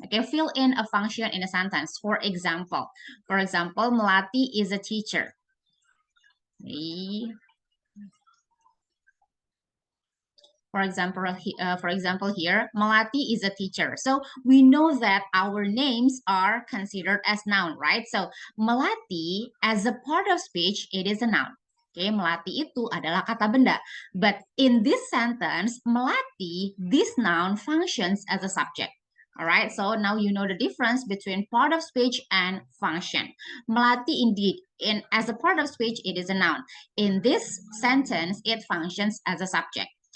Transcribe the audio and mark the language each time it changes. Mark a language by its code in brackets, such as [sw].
[en] Okay, fill in a function in a sentence. For example, Melati is a teacher. Okay. For example here, Melati is a teacher. So we know that our names are considered as noun, right? So Melati as a part of speech, it is a noun. [id] Okay, Melati itu adalah kata benda. [en] But in this sentence, Melati, this noun functions as a subject. All right, so now you know the difference between part of speech and function. Melati indeed, as a part of speech, it is a noun. In this sentence, it functions as a subject.